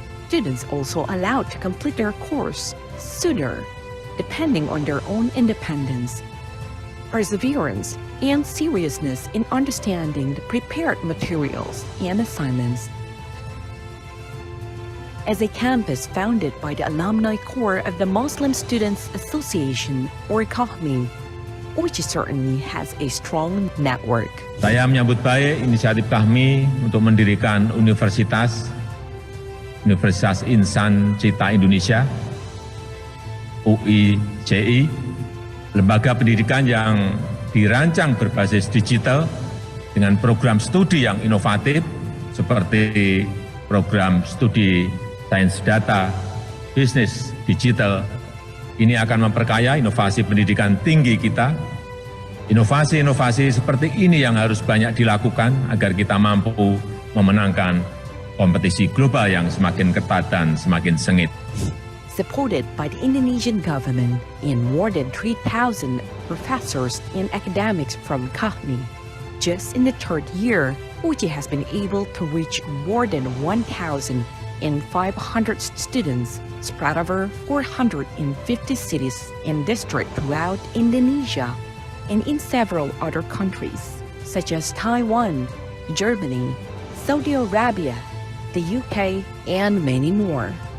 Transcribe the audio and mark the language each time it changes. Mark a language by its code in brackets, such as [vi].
[en] Students also allowed to complete their course sooner, depending on their own independence, perseverance, and seriousness in understanding the prepared materials and assignments. As a campus founded by the Alumni Corps of the Muslim Students Association, or KAHMI, which certainly has a strong network. [id] Saya menyambut baik inisiatif kami untuk mendirikan Universitas Insan Cipta Indonesia, UICI, lembaga pendidikan yang dirancang berbasis digital dengan program studi yang inovatif seperti program studi sains data, bisnis digital. Ini akan memperkaya inovasi pendidikan tinggi kita. Inovasi-inovasi seperti ini yang harus banyak dilakukan agar kita mampu memenangkan kompetisi global yang semakin ketat dan semakin sengit. [en] supported by the Indonesian government and more than 3,000 professors and academics from KAHMI. Just in the third year, UICI has been able to reach more than 1,500 students spread over 450 cities and districts throughout Indonesia and in several other countries, such as Taiwan, Germany, Saudi Arabia, the UK, and many more.